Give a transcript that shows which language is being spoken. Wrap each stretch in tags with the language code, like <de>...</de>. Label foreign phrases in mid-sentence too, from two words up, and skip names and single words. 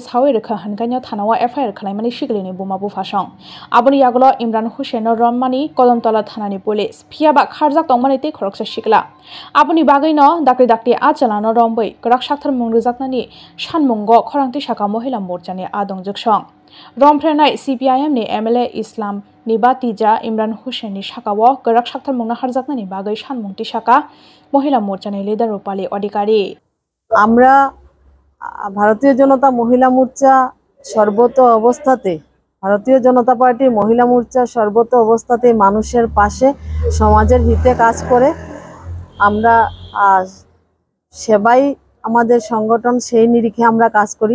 <brx>सावै रेखा हानगानियाव थानाव एफआईआर खालामनानै सिक्लिनि बुमा बुफासं आबनि याग्लो इमरान हुसेन रममानि कदमतला थानानि पुलिस फियाबा खारजाक तंमानि ते खरकसा सिक्ला आबनि बागैनो दाक्रि आचलानो रमबै गराक साक्थार मंगजाकनानि सानमुंगो खरांथि साका महिला मोर्चानि आदं जोगसं रमफ्रेनाय सीपीआईएमनि एमएलए इस्लाम निबातिजा इमरान हुसेननि साकाव गराक साक्थार मंनो हारजाकनानि बागै सानमुंथि साका महिला मोर्चानि लिडार रूपाली अधिकारी</brx> <bn>আমরা ভারতীয় জনতা মহিলা মোর্চা সর্বত অবস্থাতে ভারতীয় জনতা পার্টির মহিলা মোর্চা সর্বত অবস্থাতে মানুষের পাশে সমাজের হিতে কাজ করে। আমরা সেবাই আমাদের সংগঠন, সেই নিরিখে আমরা কাজ করি।</bn>